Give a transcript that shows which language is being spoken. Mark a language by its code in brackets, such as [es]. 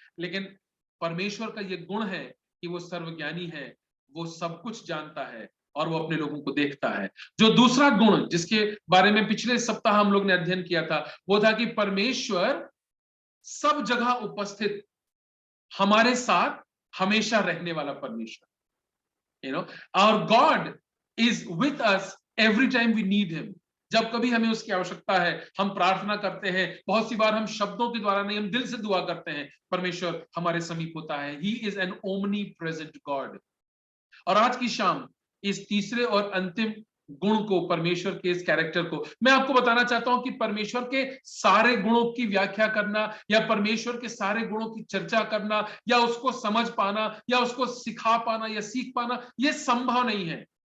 [hi] लेकिन परमेश्वर का ये गुण है कि वो सर्वज्ञानी है, वो सब कुछ जानता है और वो अपने लोगों को देखता है. जो दूसरा गुण जिसके बारे में पिछले सप्ताह हम लोग ने अध्ययन किया था वो था कि परमेश्वर सब जगह उपस्थित, हमारे साथ हमेशा रहने वाला परमेश्वर. [en] You know, our God is with us every time we need him. [hi] जब कभी हमें उसकी आवश्यकता है, हम प्रार्थना करते हैं. बहुत सी बार हम शब्दों के द्वारा नहीं, हम दिल से दुआ करते हैं, परमेश्वर हमारे समीप होता है. [en] He is an omnipresent God. [hi] और आज की शाम इस तीसरे और अंतिम गुण को, परमेश्वर के इस कैरेक्टर को मैं आपको बताना चाहता हूं कि परमेश्वर के सारे गुणों की व्याख्या करना या परमेश्वर के सारे गुणों की चर्चा करना या उसको समझ पाना या उसको सिखा पाना या सीख पाना यह संभव नहीं है.